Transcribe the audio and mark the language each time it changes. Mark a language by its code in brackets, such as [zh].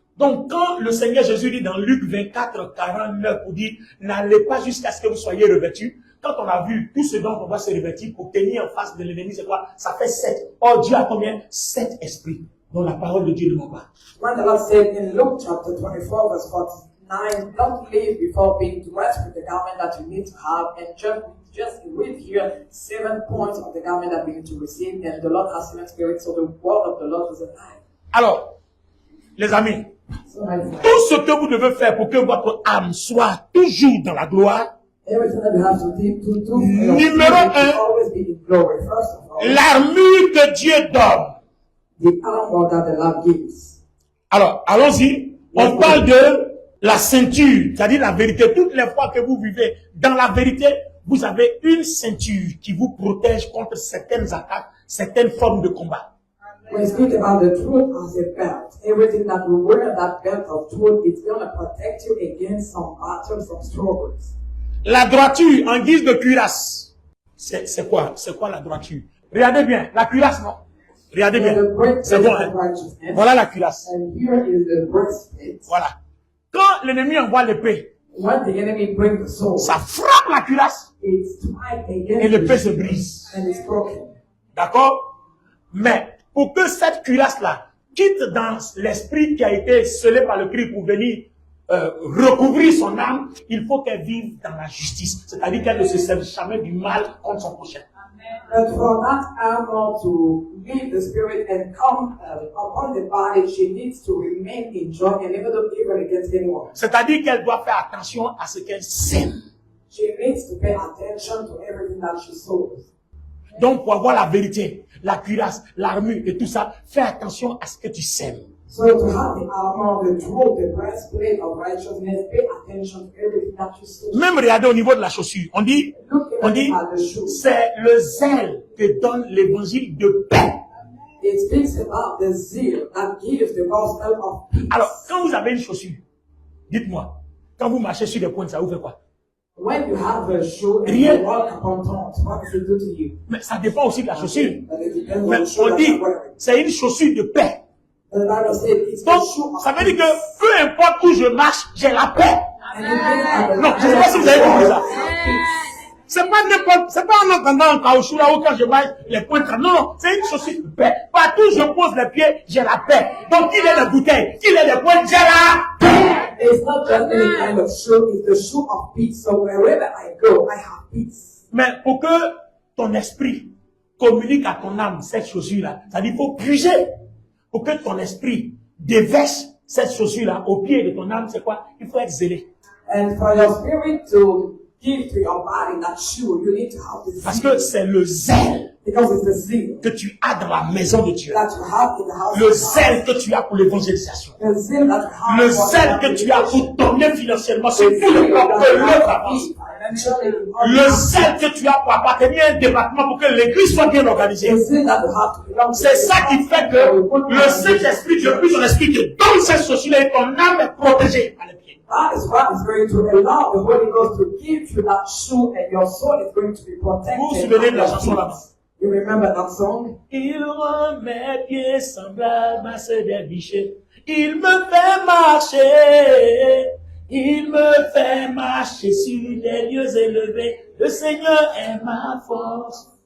[fr] Donc quand le Seigneur Jésus dit dans Luc 24, 49, pour dire, n'allez pas jusqu'à ce que vous soyez revêtus, quand on a vu tout ce dont on va se revêtir pour tenir en face de l'ennemi, c'est quoi? Ça fait 7. Or Dieu a combien? 7 esprits, dont la parole de Dieu ne ment pas. [en] When the Lord said in Luke chapter 24, verse 49, don't leave before being dressed with the garment that you need to have, and just read here 7 points of the garment that we need to receive, and the Lord has 7 spirits, so the word of the Lord is alive. [fr] Alors, les amis, [en] So my friend, [fr] tout ce que vous devez faire pour que votre âme soit toujours dans la gloire, [en] Everything that you have to do [fr] Numéro un, [en] always be in glory. First of all, [fr] l'armure que Dieu donne. [en] the armor that the Lord gives. [fr] Alors, allons-y. On parle de la ceinture, c'est-à-dire la vérité. Toutes les fois que vous vivez dans la vérité, vous avez une ceinture qui vous protège contre certaines attaques, certaines formes de combat. [en] When we speak about the truth as a belt, everything that you wear that belt of truth, it's going to protect you against some battles, some struggles. [fr] La droiture en guise de cuirasse. C'est quoi? C'est quoi la droiture? Regardez bien, la cuirasse, non? Regardez bien. C'est bon, hein? Voilà la cuirasse. [en] And here is the breastplate. [fr] Voilà. Quand l'ennemi envoie l'épée, [en] When the enemy brings the sword, [fr] ça frappe la cuirasse [en] it strikes [fr] et [en] against [fr] l'épée [en] the [fr] se [en] shield [fr] brise. [en] and it's broken. [fr] D'accord? Mais pour que cette cuirasse-là quitte dans l'esprit qui a été scellé par le Christ pour venir recouvrir son âme, il faut qu'elle vive dans la justice. C'est-à-dire qu'elle ne se serve jamais du mal contre son prochain. [en] But for that armor to leave the spirit and come upon the body, she needs to remain in joy and never do evil against anyone. [fr] C'est-à-dire qu'elle doit faire attention à ce qu'elle sème. [en] She needs to pay attention to everything that she sows. [fr] Donc pour avoir la vérité, la cuirasse, l'armure et tout ça, fais attention à ce que tu sèmes. [en] So to have the armor, the truth, the breastplate of righteousness, pay attention to everything that you sow. [fr] Même regardez au niveau de la chaussure, on dit, [en] At the shoe. [fr] c'est le zèle que donne l'évangile de paix. [en] It speaks about the zeal that gives the gospel of peace. [fr] Alors, quand vous avez une chaussure, dites-moi, quand vous marchez sur des pointes, ça vous fait quoi? [en] When you have a shoe and [fr] Rien. [en] you walk upon thorns, what does it do to you? [fr] Mais ça dépend aussi de la chaussure. [en] But it depends on [fr] Mais [en] the shoe [fr] on [en] that [fr] dit, [en] you're wearing. [fr] c'est une chaussure de paix. [en] The Bible says it's [fr] Donc, [en] the shoe of [fr] ça veut dire [en] peace. [fr] que peu importe où je marche, j'ai la paix. [en] And it means at the [fr] Non, je ne sais pas si vous avez compris ça. [en] peace. [fr] C'est pas n'importe, c'est pas en entendant un caoutchouc là où quand je marche, les points non, non, c'est une chaussure de paix. Partout où je pose les pieds, j'ai la paix. Donc, qu'il ait des bouteilles, qu'il ait des points, j'ai la paix. [en] It's not just any kind of shoe, it's the shoe of peace. So wherever I go, I have peace. [fr] Mais pour que ton esprit communique à ton âme cette chaussure-là, c'est-à-dire qu'il faut puiser. Pour que ton esprit déverse cette chaussure-là au pied de ton âme, c'est quoi? Il faut être zélé. [en] And for your spirit to give to your body that shoe, you need to have the [fr] Parce [en] zeal. [fr] que c'est le zèle [en] Because it's the zeal [fr] que tu as dans la maison de Dieu. [en] that you have in the house [fr] Le [en] of God. [fr] zèle que tu as pour l'évangélisation. [en] The zeal that you have [fr] Le [en] for [fr] zèle que tu as pour donner financièrement sur tout le corps pour que l'œuvre avance. Le zèle que tu as pour appartenir à un département pour que l'église soit bien organisée. C'est ça qui fait que le Saint-Esprit, depuis ton esprit, te donne cette chaussure et ton âme est protégée par les pieds. [en] That is what is going to allow the Holy Ghost to give you that shoe and your soul is going to be protected. [fr] Vous vous souvenez de la chanson là-bas? [en] You remember that song? [fr] Il rend mes pieds semblables à ceux des bichets. Il me fait marcher. Il me fait marcher sur des lieux élevés. Le Seigneur est ma force.